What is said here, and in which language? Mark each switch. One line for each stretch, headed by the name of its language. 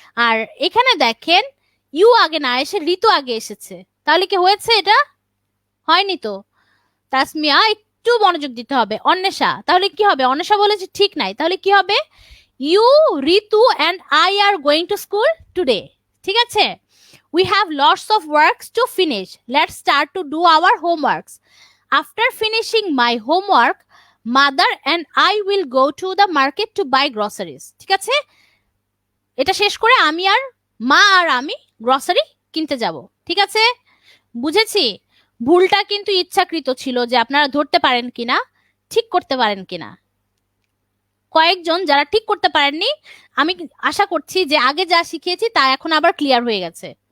Bangla: আর এখানে দেখেন ইউ আগে না এসে ঋতু আগে এসেছে, তাহলে কি হয়েছে? এটা হয়নি তো। তাসমিয়া একটু মনোযোগ দিতে হবে। অন্বেষা, তাহলে কি হবে? অন্বেষা বলেছে ঠিক নাই, তাহলে কি হবে?
English: You, Ritu and I are going to school today.
Bangla: ঠিক আছে?
English: We have lots of works to finish. Let's start to do our homeworks. After finishing my homework, mother and I will go to the market to buy groceries.
Bangla: ঠিক আছে? এটা শেষ করে আমি আর মা আর আমি গ্রসারি কিনতে যাব। ঠিক আছে? বুঝেছি। ভুলটা কিন্তু ইচ্ছাকৃত ছিল, যে আপনারা ধরতে পারেন কিনা, ঠিক করতে পারেন কিনা। কয়েকজন যারা ঠিক করতে পারেননি, আমি আশা করছি যে আগে যা শিখিয়েছি তা এখন আবার ক্লিয়ার হয়ে গেছে।